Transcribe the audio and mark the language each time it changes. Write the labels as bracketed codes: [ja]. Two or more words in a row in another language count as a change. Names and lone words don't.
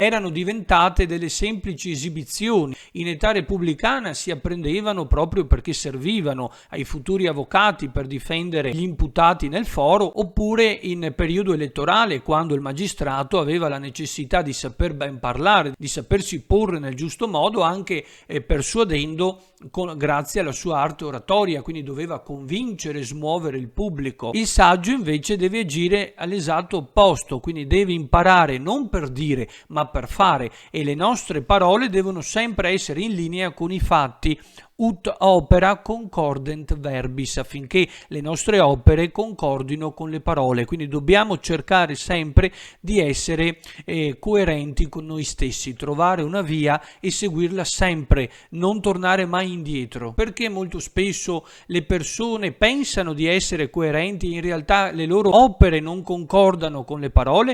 [it] Erano diventate delle semplici esibizioni. In età repubblicana si apprendevano proprio perché servivano ai futuri avvocati per difendere gli imputati nel foro, oppure in periodo elettorale, quando il magistrato aveva la necessità di saper ben parlare, di sapersi porre nel giusto modo, anche persuadendo grazie alla sua arte oratoria, quindi doveva convincere, smuovere il pubblico. Il saggio invece deve agire all'esatto opposto, quindi deve imparare non per dire ma per fare, e le nostre parole devono sempre essere in linea con i fatti. [la] Ut opera concordent verbis, [it] affinché le nostre opere concordino con le parole. Quindi dobbiamo cercare sempre di essere coerenti con noi stessi, trovare una via e seguirla sempre, non tornare mai indietro. Perché molto spesso le persone pensano di essere coerenti, in realtà le loro opere non concordano con le parole.